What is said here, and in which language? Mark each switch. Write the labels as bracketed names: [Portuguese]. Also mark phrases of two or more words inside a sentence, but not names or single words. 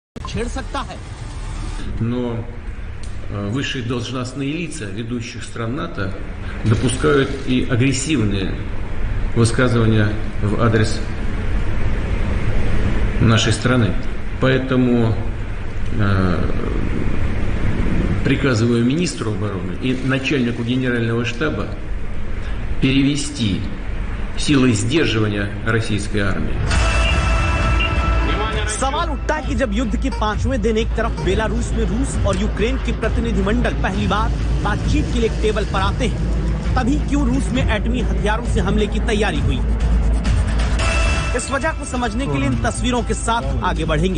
[Hindi] छेड़ सकता है। [Russian] Но высшие должностные лица ведущих стран НАТО допускают и агрессивные высказывания в адрес нашей страны. Поэтому приказываю министру обороны и начальнику генерального штаба перевести силы сдерживания российской армии. [Hindi] सवाल उठता है कि जब युद्ध के 5वें दिन एक तरफ बेलारूस में रूस और यूक्रेन के प्रतिनिधिमंडल पहली बार बातचीत के लिए टेबल पर आते हैं, तभी क्यों रूस में एटमी हथियारों से हमले की तैयारी हुई? इस वजह को समझने के लिए इन तस्वीरों के साथ आगे बढ़ेंगे।